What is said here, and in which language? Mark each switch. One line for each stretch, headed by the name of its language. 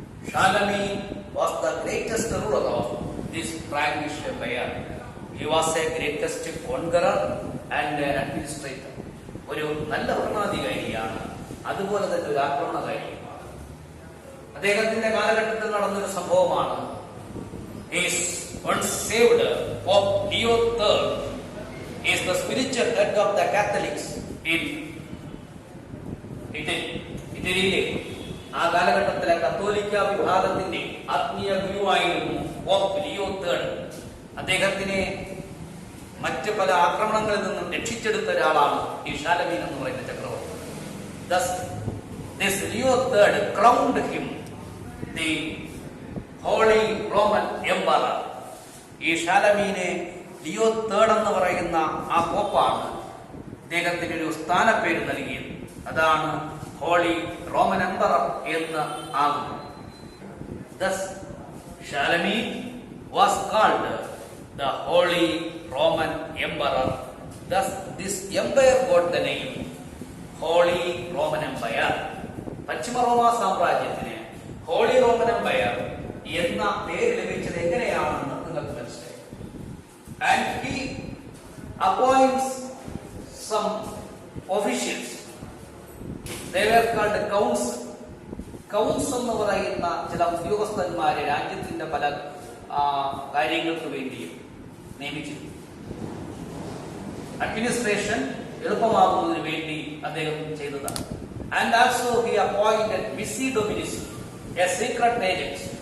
English: Charlemagne was the greatest ruler of this Frankish empire. He was a greatest conqueror and administrator.
Malayalam: ഒരു നല്ല ഭരണാധികാരിയാണ്, അതുപോലെ തന്നെ ഒരു ആക്രമണകാരിയുമാണ്. അദ്ദേഹത്തിന്റെ കാലഘട്ടത്തിൽ നടന്നൊരു സംഭവമാണ്.
English: He is once saved Pope Leo III. He is the spiritual head of the Catholics in
Malayalam: ഇറ്റലിയിലെ ആ കാലഘട്ടത്തിലെ കത്തോലിക്ക വിഭാഗത്തിന്റെ ആത്മീയ ഗുരുവായിരുന്നു പോപ്പ് ലിയോ III. അദ്ദേഹത്തിനെ മറ്റ് പല ആക്രമണങ്ങളിൽ നിന്നും രക്ഷിച്ചെടുത്ത ഒരാളാണ് ഈ ഷാലമീൻ എന്ന് പറയുന്ന ചക്രവർത്തി.
English: Thus, this Leo III crowned him the Holy Roman Emperor.
Malayalam: ഈ ഷാലമീനെ ലിയോ III എന്ന് പറയുന്ന ആ പോപ്പാണ് അദ്ദേഹത്തിന് ഒരു സ്ഥാനപ്പേര് നൽകിയത്. അതാണ് ഹോളി റോമൻ എംപറർ എന്ന് ആകുന്നു.
English: Thus, Charlemagne was called the Holy Roman Emperor. Thus, this empire got the name Holy Roman Empire.
Malayalam: Paschim Roma സാമ്രാജ്യത്തിന് holy Roman Empire എന്ന പേര് ലഭിച്ചത് എങ്ങനെയാണെന്ന് നിങ്ങൾക്ക് മനസ്സിലായി.
English: And he appoints some officials. They were called counts.
Malayalam: Counts എന്ന് പറയുന്ന ചില ഉദ്യോഗസ്ഥന്മാരെ രാജ്യത്തിന്റെ പല കാര്യങ്ങൾക്ക് വേണ്ടി നിയമിച്ചിരുന്നു. അഡ്മിനിസ്ട്രേഷൻ എളുപ്പമാകുന്നതിന് വേണ്ടി അദ്ദേഹം ചെയ്തതാണ്.
English: And also he appointed Vici Dominis, a secret agent.